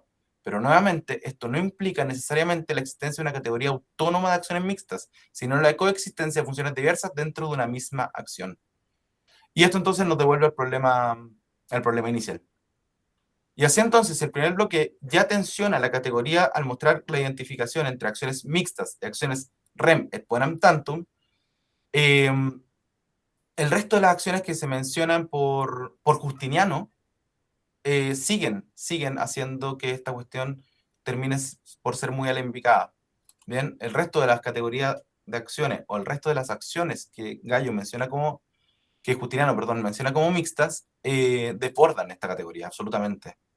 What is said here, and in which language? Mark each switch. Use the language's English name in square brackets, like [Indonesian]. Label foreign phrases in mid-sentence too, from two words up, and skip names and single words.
[Spanish] Pero nuevamente, esto no implica necesariamente la existencia de una categoría autónoma de acciones mixtas, sino la coexistencia de funciones diversas dentro de una misma acción. Y esto entonces nos devuelve al problema inicial. Y así entonces, el primer bloque ya tensiona la categoría al mostrar la identificación entre acciones mixtas y acciones [Latin] rem et bonum tantum. [Spanish] El resto de las acciones que se mencionan por Justiniano siguen haciendo que esta cuestión termine por ser muy alembicada. Bien, el resto de las categorías de acciones o el resto de las acciones que Gallo menciona como, que Justiniano, perdón, menciona como mixtas, desbordan esta categoría, absolutamente.